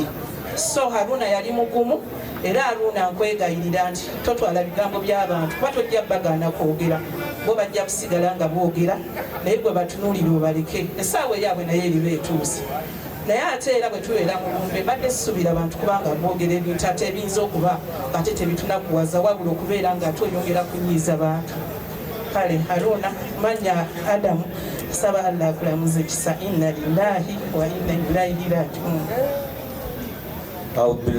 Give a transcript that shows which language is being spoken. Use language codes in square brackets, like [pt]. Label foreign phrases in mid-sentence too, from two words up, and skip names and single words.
[lg] So Haruna yali mugumu era Haruna nkwegayirira nti totwala bigambo by'abantu kuba tojja bagaana kwogera bo bajja kusigala nga boogera naye gwe batunuulire obaleke essaawa eyaabwe naye eriba etuuse. Naye ate era bwe tubeera mu lumbe badde sisuubira abantu kubanga boogera ebintu ate ebiyinza okuba ate tebitunakuwaza wabula okubeera nga ate oyongera kunyiiza bantu. Kale Haruna manya Adamu saba Allah akulamuze kisa [ar] إنا لله وإنا إليه راجعون.